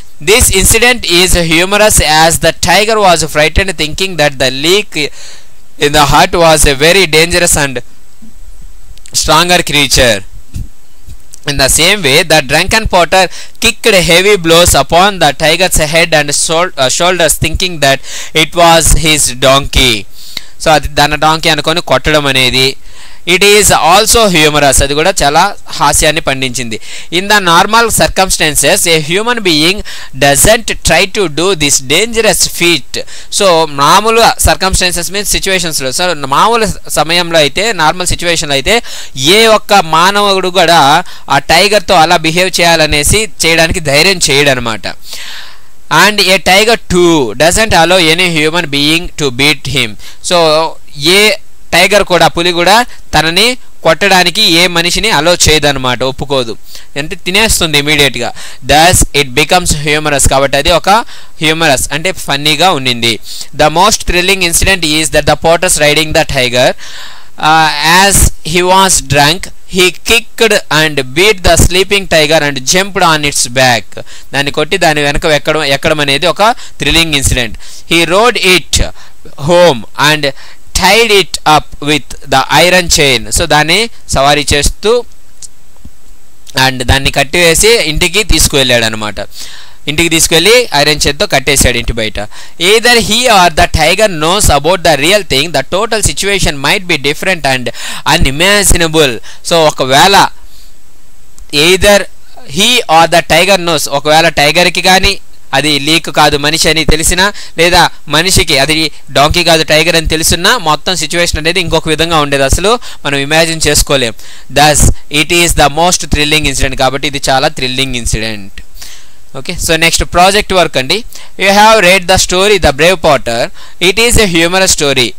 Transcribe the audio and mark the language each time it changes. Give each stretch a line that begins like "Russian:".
English: This incident is humorous as the tiger was frightened thinking that the leak in the heart was a very dangerous and stronger creature. In the same way, the drunken potter kicked heavy blows upon the tiger's head and shoulders, thinking that it was his donkey.
Telugu: So, dana donkey anukoni kottadam anedi.
English: It is also humorous.
Telugu: అది కూడా చాలా హాస్యాన్ని పండించింది.
English: In the normal circumstances, a human being doesn't try to do this dangerous feat.
Telugu: So మామూలు circumstances means సిచ్యువేషన్స్లో, so మామూలు సమయంలో అయితే, normal సిచ్యువేషన్లో అయితే ఏ ఒక్క మానవుడు కూడా ఆ టైగర్తో అలా బిహేవ్ చేయాలనేసి చేయడానికి ధైర్యం చేయడు అనమాట.
English: And a tiger too doesn't allow any human being to beat him.
Telugu: So ఏ tiger కూడా, పులి కూడా తనని కొట్టడానికి ఏ మనిషిని అలో చేయదన్నమాట, ఒప్పుకోదు, అంటే తినేస్తుంది ఇమీడియట్గా.
English: Thus it becomes humorous.
Telugu: కాబట్టి అది ఒక హ్యూమరస్ అంటే ఫన్నీగా ఉండింది.
English: The most thrilling incident is that the potter's riding the tiger as he was drunk he kicked and beat the sleeping tiger and jumped on its back.
Telugu: దాన్ని కొట్టి దాని వెనక ఎక్కడం అనేది ఒక thrilling incident.
English: He rode it home and tied it up with the iron chain.
Telugu: So దాన్ని సవారీ చేస్తూ అండ్ దాన్ని కట్టివేసి ఇంటికి తీసుకువెళ్ళాడు అనమాట. ఇంటికి తీసుకెళ్ళి ఐరన్ చైన్తో కట్టేశాడు ఇంటి బయట.
English: either he or the tiger knows about the real thing, the total situation might be different and unimaginable.
Telugu: So ఒకవేళ
English: either he or the tiger knows,
Telugu: ఒకవేళ టైగర్కి కానీ అది లీక్ కాదు మనిషి అని తెలిసినా, లేదా మనిషికి అది డాంకీ కాదు టైగర్ అని తెలిసినా, మొత్తం సిచ్యువేషన్ అనేది ఇంకొక విధంగా ఉండేది, అసలు మనం ఇమాజిన్ చేసుకోలేం.
English: Thus it is the most thrilling incident.
Telugu: కాబట్టి ఇది చాలా thrilling incident.
English: Okay, so next project work
Telugu: andi.
English: You have read the story The Brave Potter. It is a humorous story.